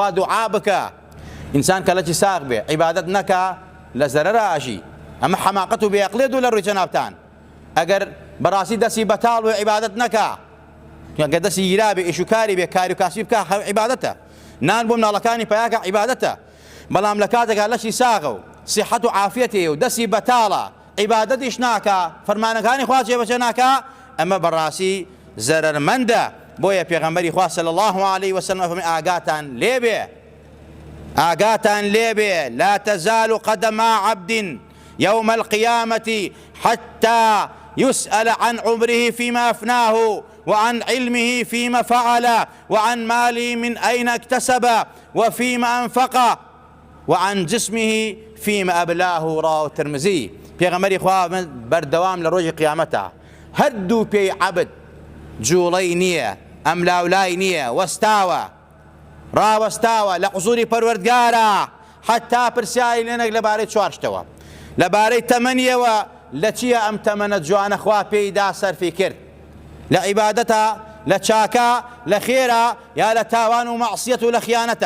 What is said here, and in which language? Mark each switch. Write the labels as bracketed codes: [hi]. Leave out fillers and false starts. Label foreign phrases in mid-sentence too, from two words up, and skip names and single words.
[ckb] خوا دوعا بکە ئینسان کە لەکی ساغ بێ عیبادەت نەکا لە زەرەرە ئاژی ئەمە حەماقەت و بێعەقڵێت و لە ڕووی جەنابتان ئەگەر بەڕاستی دەستی بەتاڵ و عیبادەت نەکا کە دەستی گیرا بێ ئیش و کاری بێ کاری و کاسبی بکە عیبادەتە نان بۆ مناڵەکانی پەیاکە عیبادەتە بەڵام لە کاتێکا لەشی ساغە و صحەت و عافیەتێ و دەستی بەتاڵە عیبادەتیش ناکە فەرمانەکانی خوا جێبەجێ ناکە ئەمە بەڕاستی زەرەرمەندە بۆیە پێغەمبەری خوا [ar] صلی الله عليه وسلم [ckb] فەرمێ ئاگاتان لێبێ [ar] لا تزال قدم عبد يوم القيامة حتى يسأل عن عمره فيما أفناه وعن علمه فيما فعل وعن ماله من أين اكتسب وفيما أنفق وعن جسمه فيما أبلاه رواه الترمذي [ckb] پێغەمبەری خوا بەردەوام لە ڕۆژی قیامەتە هەردوو پێی عەبد جوڵەی نییە ئەملاولای نییە وەستاوە ڕاوەستاوە لە حوزوری پەروەردگارە حتا پرسیاری لێنێک لەبارەی چوار شتەوە لەبارەی تەمەنیەوە لە چییە ئەم تەمەنە جوانە خوا پێیدا سەرفی کرد لە عیبادەتە لە چاکە لە خێرە یا لە تاوان و مەعسیەت و لە خیانەتە.